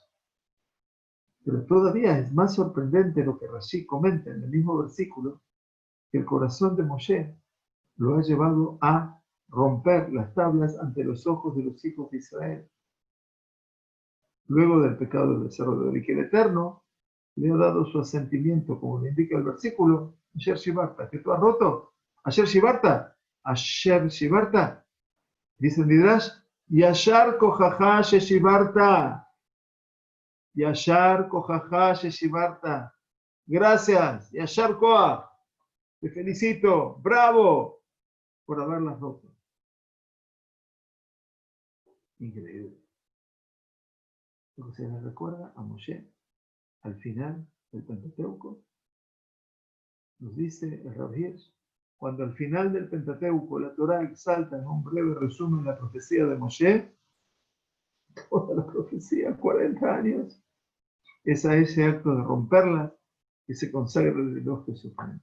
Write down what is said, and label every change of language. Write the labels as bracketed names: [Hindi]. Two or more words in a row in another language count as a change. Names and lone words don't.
[Spanish] Pero todavía es más sorprendente lo que Rashi comenta en el mismo versículo, que el corazón de Moshe lo ha llevado a romper las tablas ante los ojos de los hijos de Israel. Luego del pecado del becerro de oro, y que el Eterno le ha dado su asentimiento, como le indica el versículo, [Hebrew] אשר שברת, [Spanish] que tú has roto, [Hebrew] אשר שברת, [Spanish] dice el Midrash, [Hebrew] יישר כוחך ששברת, יישר כוחך ששברת, [Spanish] gracias, [Hebrew] יישר כח, [Spanish] te felicito, bravo, por haberlas roto. Increíble. Lo que se le recuerda a Moshe al final del Pentateuco, nos dice el Rav Hirsch, cuando al final del Pentateuco la Torá exalta en un breve resumen la profecía de Moshe, toda la profecía, 40 años, es a ese acto de romperla que se consagra el reloj de su pan.